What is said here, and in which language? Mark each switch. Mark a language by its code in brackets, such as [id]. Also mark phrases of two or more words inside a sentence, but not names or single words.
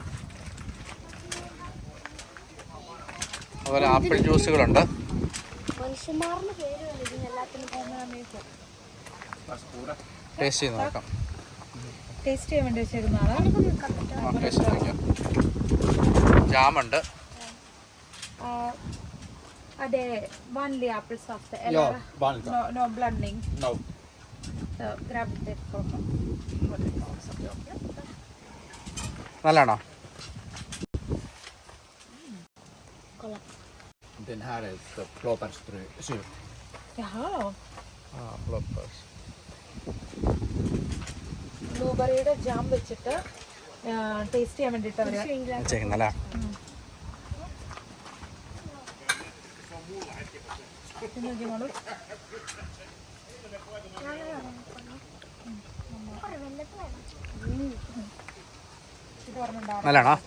[ml] അതുപോലെ ആപ്പിൾ ജ്യൂസുകളുണ്ട്. ടേസ്റ്റ് ചെയ്ത് നോക്കാം. ടേസ്റ്റ് ചെയ്യാൻ വേണ്ടി വെച്ചേക്കുന്നതാണ്. ടേസ്റ്റ് നോക്കാം. ജാമുണ്ട്. അതെ, [en] only apple soft. No blending. No. So grab it for me. [ml] നല്ലതാണോ? [sv] Den här är blåbärssylt. Jaha. ബ്ലോപ്പേഴ്സ്. [ml] ബ്ലൂബെറിയുടെ ജാം വെച്ചിട്ട് ടേസ്റ്റ് ചെയ്യാൻ വേണ്ടിയിട്ട് വെച്ചേക്കുന്നല്ലേ? നല്ലതാണോ?